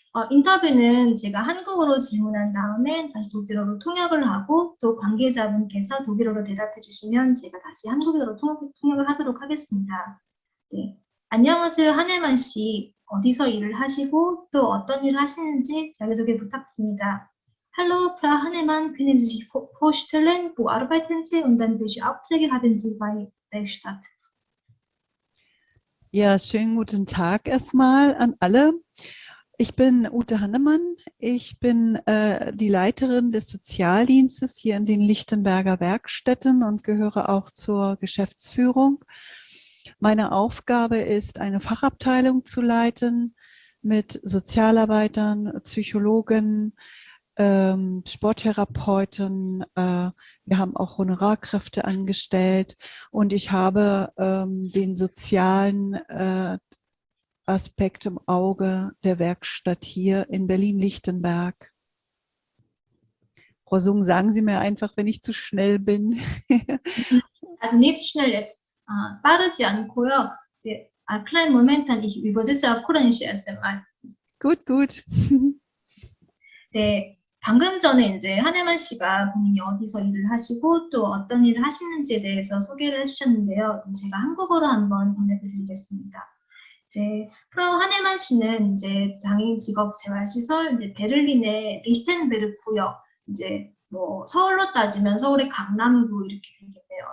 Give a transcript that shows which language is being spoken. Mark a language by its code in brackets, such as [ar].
[ko] 인터뷰는 제가 한국어로 질문한 다음에 다시 독일어로 통역을 하고 또 관계자분께서 독일어로 대답해 주시면 제가 다시 한국어로 통역을 하도록 하겠습니다. 네. 안녕하세요, 하네만 씨. 어디서 일을 하시고 또 어떤 일을 하시는지 자기소개 부탁드립니다. [de] Hallo, Frau Hannemann, können Sie sich vorstellen, wo arbeiten Sie und dann welche Aufträge haben Sie bei Werkstatt? Ja, schönen guten Tag erstmal an alle. Ich bin Ute Hannemann. Ich bin die Leiterin des Sozialdienstes hier in den Lichtenberger Werkstätten und gehöre auch zur Geschäftsführung. Meine Aufgabe ist, eine Fachabteilung zu leiten mit Sozialarbeitern, Psychologen, Sporttherapeuten. Wir haben auch Honorarkräfte angestellt und ich habe den sozialen Aspekt im Auge der Werkstatt hier in Berlin-Lichtenberg. Frau Sung, sagen Sie mir einfach, wenn ich zu schnell bin. Also nicht schnell jetzt. [ko] 빠르지 않고요. [de] 네, kleinen Moment, ich übersetze auf Polnisch erst einmal. Gut, gut. [ko] 네, 방금 전에 이제 하네만 씨가 본인이 어디서 일을 하시고 또 어떤 일을 하시는지에 대해서 소개를 해주셨는데요. 제가 한국어로 한번 보내드리겠습니다. 이제 프로 하네만 씨는 이제 장애인 직업 재활시설 이제 베를린의 리스텐베르 구역, 이제 뭐 서울로 따지면 서울의 강남구 이렇게 되겠네요.